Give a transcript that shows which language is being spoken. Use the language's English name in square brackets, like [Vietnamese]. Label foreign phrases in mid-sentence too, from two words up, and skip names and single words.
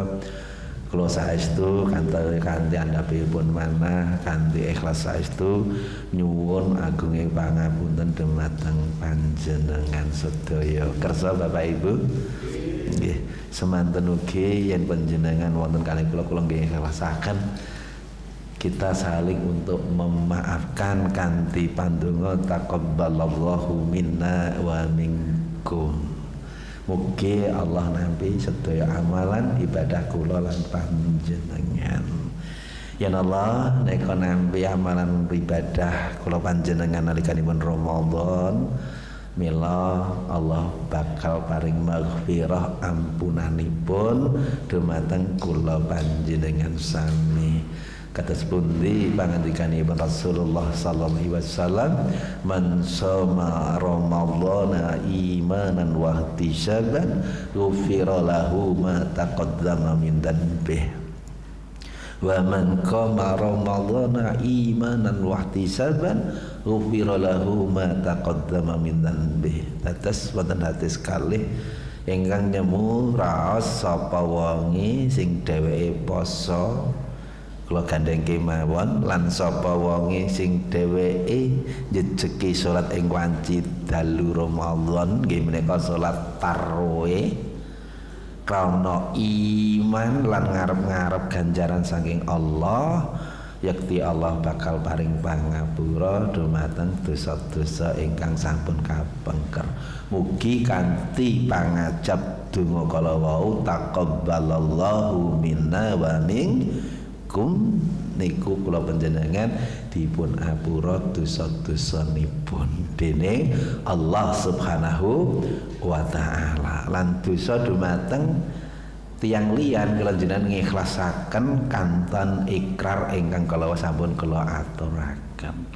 [Javanese] Kula saestu kanthi andhapipun manah kanthi ikhlas saestu nyuwun agunging pangapunten dumateng panjenengan sedaya. Kersa Bapak Ibu nggih semanten ugi yen panjenengan wonten kalih kula nggih ikhlasaken [Indonesian] kita saling untuk memaafkan [Javanese] kanthi pandonga [Arabic] تقبل الله منا ومنكم. [Javanese] Mugi Allah nampi sedaya amalan ibadah kula lan panjenengan. Ya Allah, nek nampi amalan ibadah kula panjenengan nalikanipun Ramadan, mila Allah bakal paring maghfirah ampunanipun dumateng kula panjenengan sami. Kados pundi pangandikanipun [Arabic] رسول الله صلى الله عليه وسلم من صام رمضان إيمانا واحتسابا غفر له ما تقدم من ذنبه ومن قام رمضان إيمانا واحتسابا غفر له ما تقدم من ذنبه. [Javanese] Dados wonten hadis kalih ingkang nyemu raos sapa wonge sing dheweke poso kula gandeng kemawon lan sapa wonge sing dheweke njejeki salat ing wanci dalu Ramadan nggih menika salat tarawih krana iman lan ngarep-ngarep ganjaran saking Allah, yakti Allah bakal paring pangapura dumateng dosa-dosa ingkang sampun kapengker. Mugi kanthi pangajab donga kala wau [Arabic] تقبل الله منا ومنكم [Javanese] niku kula panjenengan dipun apura dosa-dosanipun dening [Arabic] الله سبحانه وتعالى. [Javanese] Lan dosa dumateng tiyang liyan kula jenengan ngikhlasaken kanton ikrar ingkang kala sampun kula aturaken.